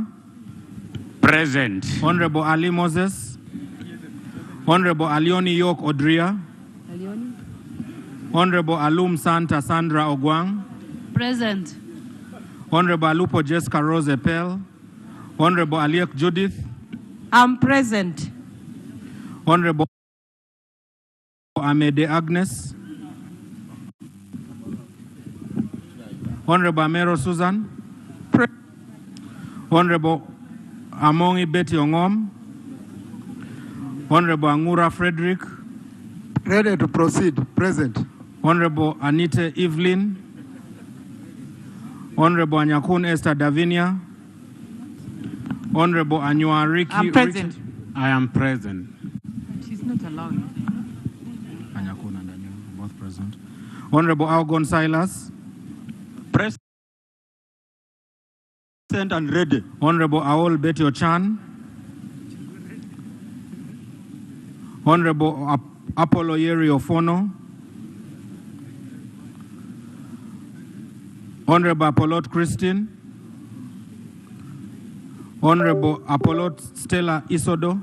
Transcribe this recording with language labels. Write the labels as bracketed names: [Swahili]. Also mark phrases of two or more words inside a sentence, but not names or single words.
[English] Present. Honorable Ali Moses. Honorable Alioni York Odria. Honorable Alum Santa Sandra Ogwang. Present. Honorable Alupo Jessica Rose Epel. Honorable Aliek Judith. I'm present. Honorable Amede Agnes. Honorable Amero Susan. Honorable Amongi Betty Ongom. Honorable Angura Frederick. Ready to proceed. Present. Honorable Anita Evelyn. Honorable Anyakun Esther Davinia. Honorable Anyua Ricky. I'm present. I am present. She's not allowed. Anyakun and Anyua, both present. Honorable Algon Silas. Present and ready. Honorable Aol Betty Ochan. Honorable Apollo Yeri Ofono. Honorable Apollo Christine. Honorable Apollo Stella Isodo.